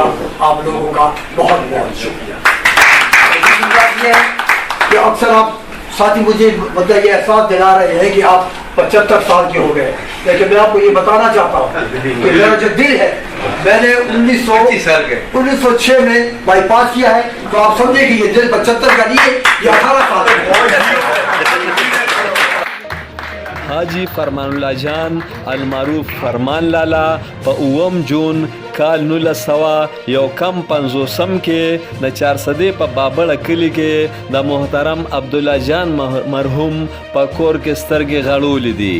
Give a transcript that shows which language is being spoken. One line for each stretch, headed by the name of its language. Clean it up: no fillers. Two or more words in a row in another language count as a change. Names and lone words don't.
Urdu: آپ لوگوں کا بہت بہت شکریہ۔ دوسری بات یہ ہے کہ اکثر آپ ساتھی مجھے مطلب یہ احساس دلا رہے ہیں کہ آپ 75 سال کے ہو گئے، لیکن میں آپ کو یہ بتانا چاہتا ہوں کہ میرا جو دل ہے، میں نے 1906 میں بائی پاس کیا ہے، تو آپ سمجھے کہ یہ دل 75 کا نہیں ہے، یہ 18 سال کا ہے.
Pashto: حاجی فرمان الله جان المعروف فرمان لالا په 9 جون کال 1951 کې د 400 په بابړه کلی کې د محترم عبدالله جان مرحوم په کور کې سترګې غړولې دي.